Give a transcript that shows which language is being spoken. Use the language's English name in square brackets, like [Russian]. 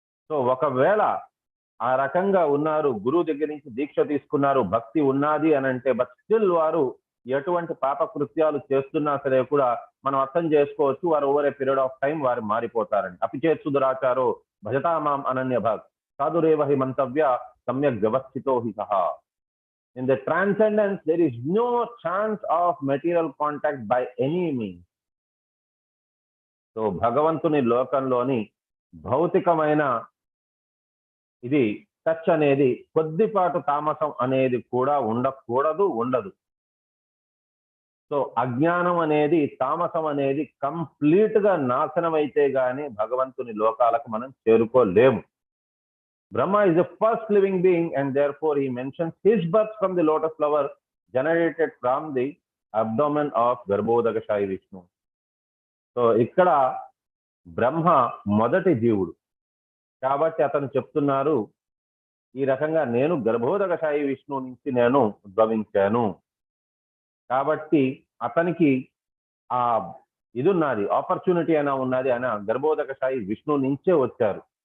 [Telugu] So ఒకవేళ ఆ రకంగా ఉన్నారు, గురువు దగ్గర నుంచి దీక్ష తీసుకున్నారు, భక్తి ఉన్నది అని అంటే [English] but still [Telugu] వారు ఎటువంటి పాప కృత్యాలు చేస్తున్నా సరే కూడా మనం అర్థం చేసుకోవచ్చు వారు [English] over a period of time [Telugu] వారు మారిపోతారని. [Sanskrit] అపిచేత్ సుదురాచారో భజతామాం అనన్య భాగ్ సాధురేవ హి మంతవ్య సమ్యక్ వ్యవస్థితో హి సహా. [English] In the transcendence, there is no chance of material contact by any means. [Telugu] So భగవంతుని లోకంలోని భౌతికమైన ఇది టచ్ అనేది కొద్దిపాటు తామసం అనేది కూడా ఉండదు. సో అజ్ఞానం అనేది, తామసం అనేది కంప్లీట్ గా నాశనం అయితే గానీ భగవంతుని లోకాలకు మనం చేరుకోలేము. [English] Brahma is the first living being and therefore he mentions his birth from the lotus flower generated from the abdomen of Garbhodakashayi Vishnu. [Telugu] So ఇక్కడ బ్రహ్మ మొదటి జీవుడు కాబట్టి అతను చెప్తున్నారు ఈ రకంగా నేను గర్భోదకశాయి విష్ణు నుంచి నేను ఉద్భవించాను. కాబట్టి అతనికి ఆ ఇది ఉన్నది, ఆపర్చునిటీ అయినా ఉన్నది, ఆయన గర్భోదకశాయి విష్ణు నుంచే వచ్చారు.